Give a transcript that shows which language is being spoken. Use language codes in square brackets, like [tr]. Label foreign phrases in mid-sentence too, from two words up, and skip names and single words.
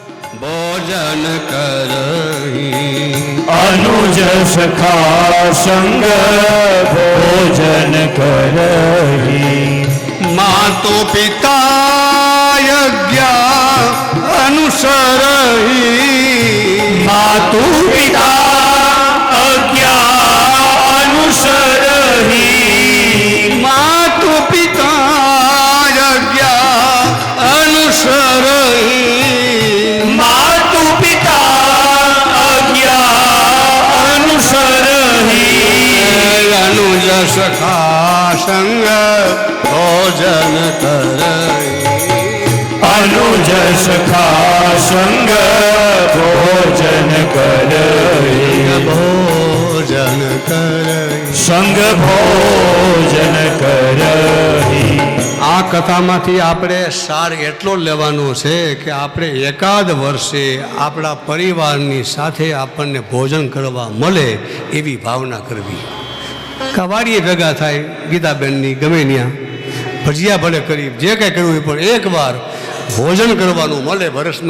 [hi] भोजन करही अनुज सखा संग भोजन करही मातो पिता यज्ञा अनुसरही मातु पिता अज्ञा अनुसरही मातो पिता यज्ञा अनुसरही मातु पिता अज्ञा अनुसरही अनुज सखा संग भोजन करही अनुज सखा संग भोजन करही भोजन करही संग भोजन करही [gu] આ કથામાંથી આપણે સાર એટલો લેવાનો છે કે આપણે એકાદ વર્ષે આપણા પરિવારની સાથે આપણને ભોજન કરવા મળે એવી ભાવના કરવી. કવાડીએ ભેગા થાય ગીતાબેનની ગમે ત્યાં ભજીયા ભલે કરી જે કાંઈ કરવું હોય પણ એકવાર ભોજન કરવાનું મળે વર્ષમાં.